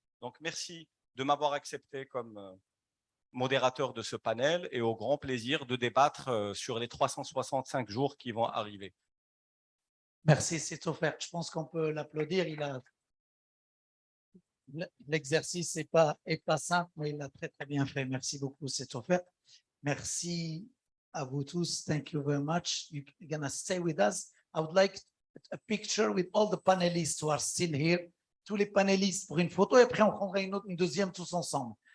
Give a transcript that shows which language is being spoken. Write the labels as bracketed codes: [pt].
[fr] Donc, merci de m'avoir accepté comme modérateur de ce panel et au grand plaisir de débattre sur les 365 jours qui vont arriver. Merci, c'est offert. Je pense qu'on peut l'applaudir. L'exercice n'est pas simple, mais il l'a très, très bien fait. Merci beaucoup, c'est offert. Merci à vous tous. [en] Thank you very much. You're going to stay with us. I would like a picture with all the panelists who are still here. [fr] Tous les panélistes pour une photo, et après on prendra une deuxième tous ensemble.